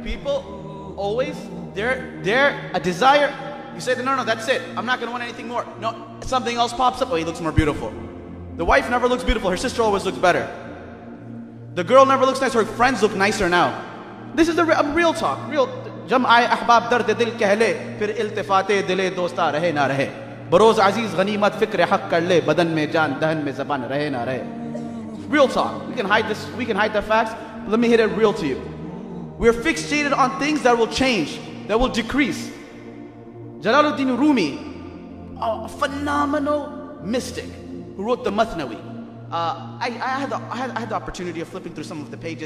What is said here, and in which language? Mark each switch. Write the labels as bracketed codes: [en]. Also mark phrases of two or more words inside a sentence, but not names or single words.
[en] People always, they're a desire. You say, no, that's it. I'm not going to want anything more. No, something else pops up. Oh, he looks more beautiful. The wife never looks beautiful. Her sister always looks better. The girl never looks nice. Her friends look nicer now. This is the real talk. Real. [ur] جم آئے احباب درد دل کہہ لے، پھر التفات دل دوستاں رہے نہ رہے. بروز عزیز غنیمت فکر حق کر لے، بدن میں جان دہن میں زبان رہے نہ رہے. [en] Real talk. We can hide this. We can hide the facts. But let me hit it real to you. We're fixated on things that will change, that will decrease. Jalaluddin Rumi, a phenomenal mystic who wrote the Mathnawi. I had the opportunity of flipping through some of the pages.